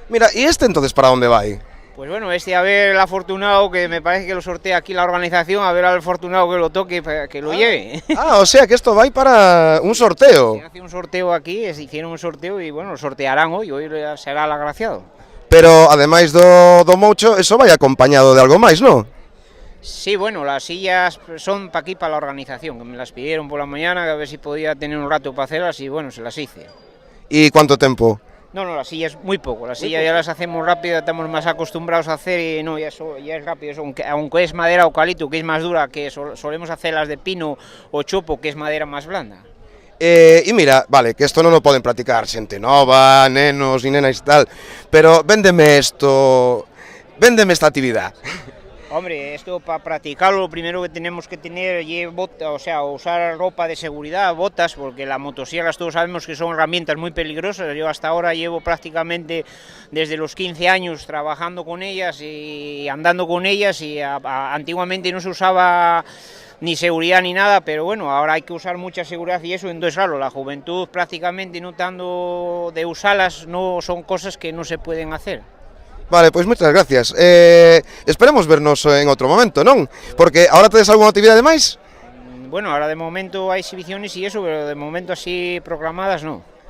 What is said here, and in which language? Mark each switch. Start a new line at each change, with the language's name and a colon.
Spanish: Mira, ¿y este entonces para dónde vai? Pues bueno, a ver el afortunado, que me parece que lo sortea aquí la organización, a ver al afortunado que lo toque, que lo lleve. O sea que esto va para un sorteo. Se hace un sorteo aquí, hicieron un sorteo y bueno, lo sortearán hoy será el agraciado.
Galician: Pero ademais do moucho, eso vai acompañado de algo máis, non?
Spanish: Sí, bueno, las sillas son para aquí, para la organización, que me las pidieron por la mañana, a ver si podía tener un rato para hacerlas y bueno, se las hice. ¿Y cuánto tiempo? No, las sillas muy poco, las sillas ya las hacemos rápido, estamos más acostumbrados a hacer y no, ya es rápido, aunque es madera eucalipto, que es más dura, que solemos hacer las de pino o chopo, que es madera más blanda. Y mira, vale, que esto
Galician: non o poden practicar xente nova, nenos e nenas e tal, pero véndeme esta actividad.
Spanish: Hombre, esto para practicarlo lo primero que tenemos que tener es usar ropa de seguridad, botas, porque las motosierras todos sabemos que son herramientas muy peligrosas. Yo hasta ahora llevo prácticamente desde los 15 años trabajando con ellas y andando con ellas y antiguamente no se usaba ni seguridad ni nada, pero bueno, ahora hay que usar mucha seguridad y eso, entonces claro, la juventud prácticamente no tanto de usarlas, no son cosas que no se pueden hacer.
Galician: Vale, pois moitas gracias. Esperemos vernos en outro momento, non? Porque ahora tedes algunha actividade máis? Bueno, ahora de momento hai exhibiciones e eso, pero de momento así programadas non.